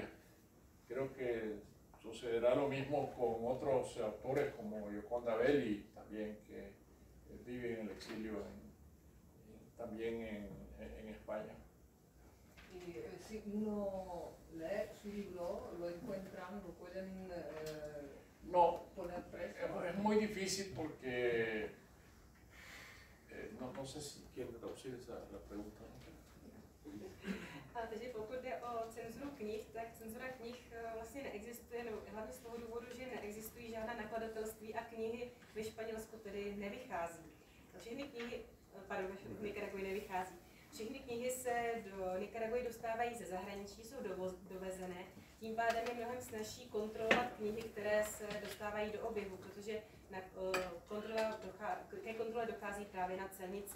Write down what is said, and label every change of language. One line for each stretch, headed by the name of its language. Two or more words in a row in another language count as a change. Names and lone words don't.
Spanish: Creo que sucederá lo mismo con otros autores como Gioconda Belli, también que vive en el exilio también en España. Y si uno lee su libro, lo encuentran, lo pueden No, poner preso. es muy difícil porque no sé si quieren traducir la pregunta.
Czech: Takže pokud jde o cenzuru knih, tak cenzura knih vlastně neexistuje, no, hlavně z toho důvodu, že neexistují žádná nakladatelství a knihy ve Španělsku tedy nevychází. Všechny knihy, v Nikaraguji nevychází. Všechny knihy se do Nikaraguji dostávají ze zahraničí, jsou dovezené, tím pádem je mnohem snazší kontrolovat knihy, které se dostávají do oběhu, protože ke kontrole dochází právě na celnici.